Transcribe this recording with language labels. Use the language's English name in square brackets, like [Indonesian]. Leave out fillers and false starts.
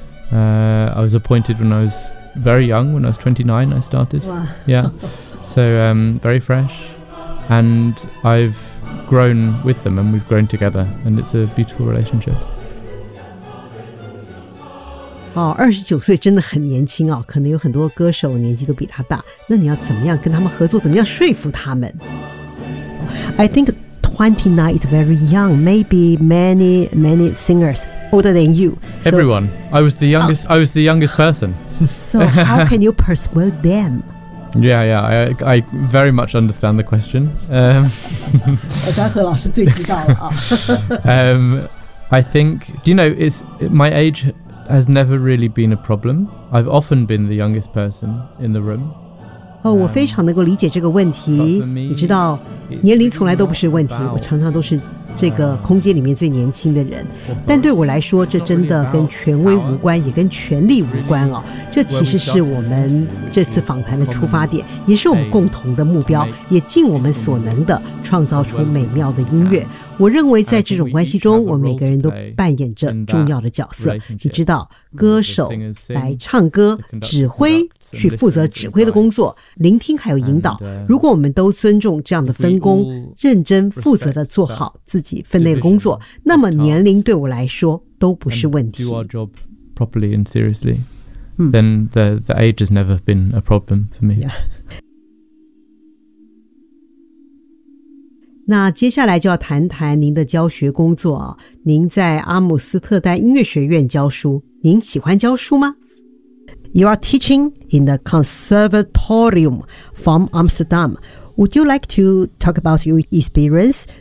[English] I was appointed when I was very young, when I was 29, I started. Yeah, so very fresh. And I've grown with them, and we've grown together, and it's a beautiful relationship. [Chinese] Oh, 29岁真的很年轻啊！可能有很多歌手年纪都比他大。那你要怎么样跟他们合作？怎么样说服他们 ？ [English] I think 29 is very young. Maybe many singers older than you. Everyone. I was the youngest. I was the youngest person. So how can you persuade them? Yeah, yeah, I very much understand the question. [Chinese] 张赫老师最知道了啊。 [English] I think, do you know, my age has never really been a problem. I've often been the youngest person in the room. [Chinese] 我非常能够理解这个问题。你知道，年龄从来都不是问题，我常常都是这个空间里面最年轻的人。但对我来说，这真的跟权威无关，也跟权力无关哦。这其实是我们这次访谈的出发点，也是我们共同的目标，也尽我们所能的创造出美妙的音乐。我认为在这种关系中，我们每个人都扮演着重要的角色。你知道，歌手来唱歌，指挥去负责指挥的工作，聆听还有引导。如果我们都尊重这样的分工，认真负责地做好自己分内的工作，那么年龄对我来说都不是问题。 [English] Do our job properly and seriously, then the age has never been a problem for me. Yeah. [Chinese] 那接下来就要谈谈您的教学工作啊。您在阿姆斯特丹音乐学院教书，您喜欢教书吗？ [English] You are teaching in the Conservatorium from Amsterdam. Would you like to talk about your experience?